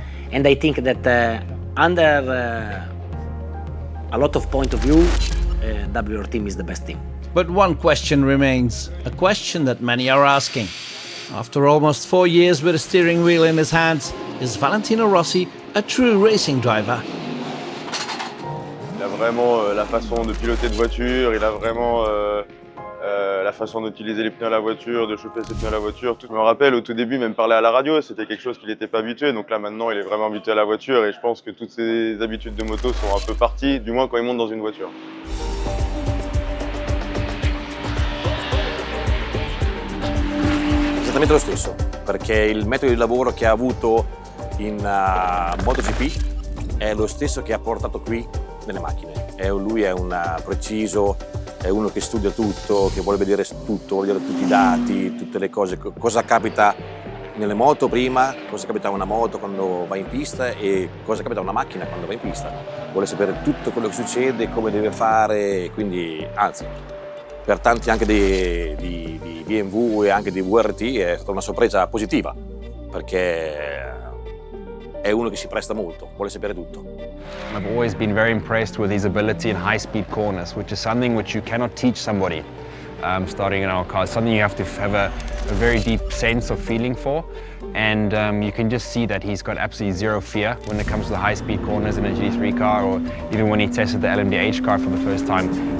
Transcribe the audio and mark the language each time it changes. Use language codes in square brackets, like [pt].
[en] And I think that under a lot of point of view, WR team is the best team. But one question remains, a question that many are asking. After almost 4 years with a steering wheel in his hands, is Valentino Rossi a true racing driver? [fr] Il a vraiment la façon de piloter de voiture, il a vraiment la façon d'utiliser les pneus à la voiture, de chauffer ses pneus à la voiture. Je me rappelle au tout début, même parler à la radio, c'était quelque chose qu'il n'était pas habitué. Donc là maintenant, il est vraiment habitué à la voiture et je pense que toutes ses habitudes de moto sont un peu parties, du moins quand il monte dans une voiture. [it] Esattamente lo stesso, perché il metodo di lavoro che ha avuto in MotoGP è lo stesso che ha portato qui nelle macchine. Lui è un preciso, è uno che studia tutto, che vuole vedere tutto, vuole vedere tutti i dati, tutte le cose, cosa capita nelle moto prima, cosa capita a una moto quando va in pista e cosa capita a una macchina quando va in pista. Vuole sapere tutto quello che succede, come deve fare, quindi anzi, per tanti anche di BMW e anche di VRT è stata una sorpresa positiva, perché è uno che si presta molto, vuole sapere tutto. [en] I've always been very impressed with his ability in high-speed corners, which is something which you cannot teach somebody starting in our car. It's something you have to have a very deep sense of feeling for, and you can just see that he's got absolutely zero fear when it comes to the high-speed corners in a GT3 car, or even when he tested the LMDH car for the first time.